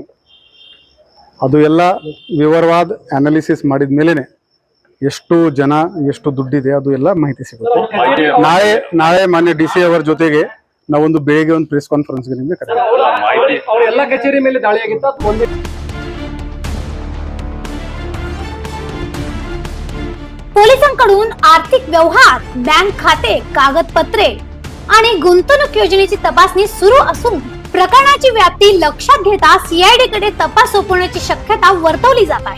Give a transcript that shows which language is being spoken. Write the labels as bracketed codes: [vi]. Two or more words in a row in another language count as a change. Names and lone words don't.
[kn] ಅದು ಎಲ್ಲ ವಿವರವಾದ ಅನಾಲಿಸಿಸ್ ಮಾಡಿದ ಮೇಲೆನೆ ಎಷ್ಟು ಜನ ಎಷ್ಟು ದುಡ್ಡಿದೆ ಅದು ಎಲ್ಲ ಮಾಹಿತಿ ಸಿಗುತ್ತೆ। ನಾಳೆ ಮಾನ್ಯ ಡಿಸಿ ಅವರ ಜೊತೆಗೆ ನಾವೊಂದು ಬೆಳಿಗ್ಗೆ ಒಂದು [en] press conference [kn] ಎಲ್ಲ ಕಚೇರಿ ಮೇಲೆ ದಾಳಿ ಆಗಿತ್ತು। [mr] पोलिसांकडून आर्थिक व्यवहार, बँक खाते, कागदपत्रे आणि गुंतवणूक योजनेची तपासणी सुरू असून प्रकरणाची व्याप्ती लक्षात घेता सीआयडी कडे तपास सोपवण्याची शक्यता वर्तवली जात आहे।